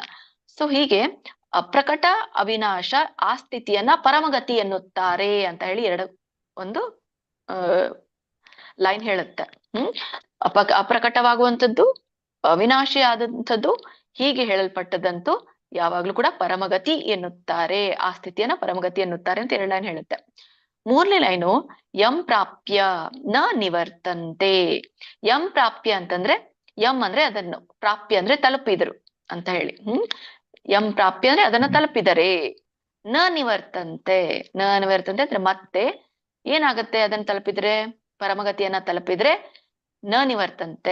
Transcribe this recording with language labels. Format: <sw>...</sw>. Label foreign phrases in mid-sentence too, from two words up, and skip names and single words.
<kn>ಸೊ ಹೀಗೆ ಅಪ್ರಕಟ ಅವಿನಾಶ ಆ ಸ್ಥಿತಿಯನ್ನ ಪರಮಗತಿ ಎನ್ನುತ್ತಾರೆ ಅಂತ ಹೇಳಿ ಒಂದು ಲೈನ್ ಹೇಳುತ್ತೆ. ಅಪ್ರಕಟವಾಗುವಂಥದ್ದು, ಅವಿನಾಶಿ ಆದಂಥದ್ದು, ಹೀಗೆ ಹೇಳಲ್ಪಟ್ಟದಂತೂ ಯಾವಾಗ್ಲೂ ಕೂಡ ಪರಮಗತಿ ಎನ್ನುತ್ತಾರೆ, ಆ ಸ್ಥಿತಿಯನ್ನ ಪರಮಗತಿ ಎನ್ನುತ್ತಾರೆ ಅಂತ 2 ಲೈನ್ ಹೇಳುತ್ತೆ. 3ನೇ ಲೈನು</kn> <sa>ಯಂ ಪ್ರಾಪ್ಯ ನ ನಿವರ್ತಂತೆ. ಯಂ ಪ್ರಾಪ್ಯ</sa> <kn>ಅಂತಂದ್ರೆ, ಯಂ ಅಂದ್ರೆ ಅದನ್ನು, ಪ್ರಾಪ್ಯ ಅಂದ್ರೆ ತಲುಪಿದರು ಅಂತ ಹೇಳಿ.</kn> <sa>ಯಂ ಪ್ರಾಪ್ಯ</sa> <kn>ಅಂದ್ರೆ ಅದನ್ನ ತಲುಪಿದರೆ.</kn> <sa>ನ ನಿವರ್ತಂತೆ, ನ ನಿವರ್ತಂತೆ</sa> <kn>ಅಂದ್ರೆ ಮತ್ತೆ ಏನಾಗತ್ತೆ ಅದನ್ನ ತಲುಪಿದ್ರೆ, ಪರಮಗತಿಯನ್ನ ತಲುಪಿದ್ರೆ</kn> <sa>ನ ನಿವರ್ತಂತೆ.</sa>